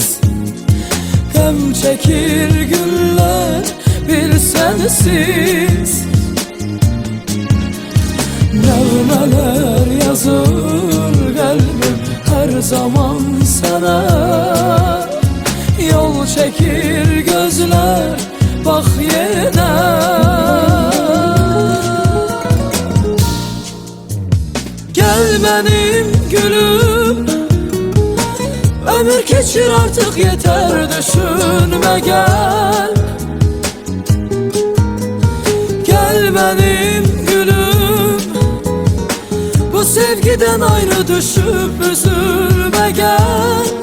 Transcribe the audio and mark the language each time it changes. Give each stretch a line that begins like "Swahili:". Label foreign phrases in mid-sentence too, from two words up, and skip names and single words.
Azerbaijani: Qəm çəkir güller bir sensiz. Nəğmələr yazır qəlbim her zaman sana. Yol çəkir gözler, bax yenə.
Turkish: Gel benim gülüm, ömür keçir artık yeter, düşünme gel. Gel benim gülüm, bu sevgiden ayrı düşüp üzülme gel.